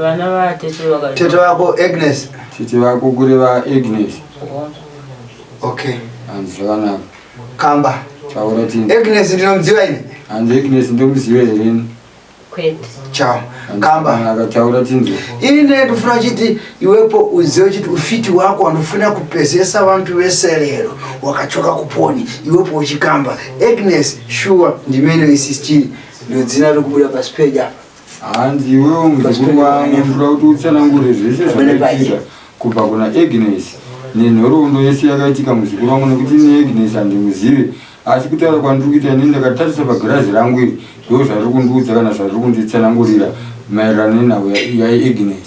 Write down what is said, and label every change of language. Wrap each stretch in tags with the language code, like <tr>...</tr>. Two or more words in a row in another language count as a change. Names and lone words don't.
<sn>Vana vatete vakati. Tete wako Agnes. Tete wako kureva Agnes. Okay. Hanzi zvakanaka. Kamba. Taura tinzwi. Agnes ndinomudziwa ine? Hanzi Agnes ndomuziva here. Kwete. Chao. Kamba. Akataura tinzwi. Ine ndofuna chiti iwepo uziwe chiti ufiti wako wanofuna kupezesa vantu veserero wakachoka kuponi iwepo uchikamba. Agnes sure ndimene isichiri ndio dzina rokubuda paspeja. Hanzi iwewo muzukuru wangu ndinoda kuti utsanangure zvese zvakaitika kubva kuna Agnes nenhoroondo yese yakaitika muzukuru wangu nekuti ine Agnes handimuzive. Asi kutaura kwandiri kuita inini ndakatarisa pagirazi rangu iri ndo zvari kundiudza kana zvari kunditsanangurira maererano nenhau yaAgnes.</sn>